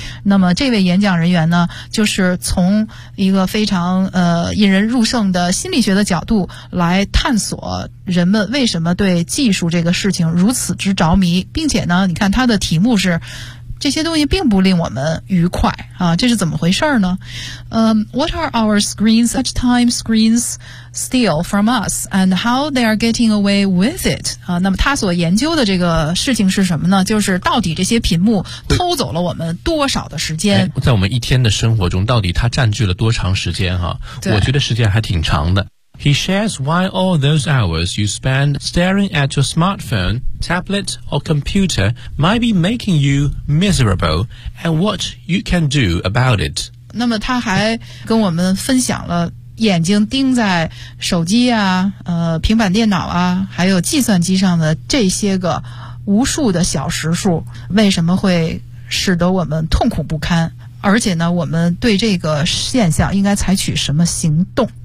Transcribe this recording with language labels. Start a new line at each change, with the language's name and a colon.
Chinese: 那么这位演讲人员呢，就是从一个非常引人入胜的心理学的角度来探索人们为什么对技术这个事情如此之着迷，并且呢，你看他的题目是这些东西并不令我们愉快啊，这是怎么回事呢？
English: What are our screens, such time screens steal from us, and how they are getting away with it？
Chinese: 啊，那么他所研究的这个事情是什么呢？就是到底这些屏幕偷走了我们多少的时间？在我们一天的生活中，到底它占据了多长时间啊？我觉得时间还挺长的。
English: He shares why all those hours you spend staring at your smartphone, tablet, or computer might be making you miserable, and what you can do about it.
Chinese: 那么他还跟我们分享了眼睛盯在手机啊、平板电脑啊、还有计算机上的这些个无数的小时数，为什么会使得我们痛苦不堪？而且呢，我们对这个现象应该采取什么行动？